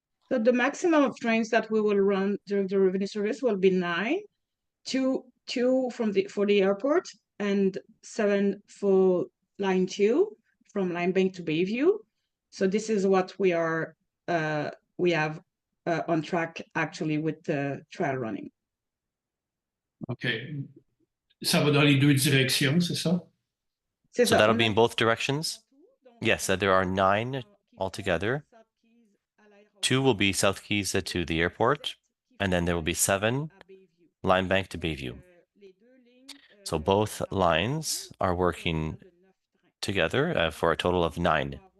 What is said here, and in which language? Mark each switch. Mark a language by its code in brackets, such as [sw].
[en] So the maximum of trains that we will run during the revenue service will be 9, two for the airport, and 7 for line 2 from Line Bank to Bayview. So this is what we have on track actually with the trial running. Okay. [fr] Ça va dans les deux directions, c'est ça? [en] So that'll be in both directions? Yes, there are 9 altogether. 2 will be South Keys to the airport, and then there will be 7 Line Bank to Bayview. So both lines are working together for a total of 9.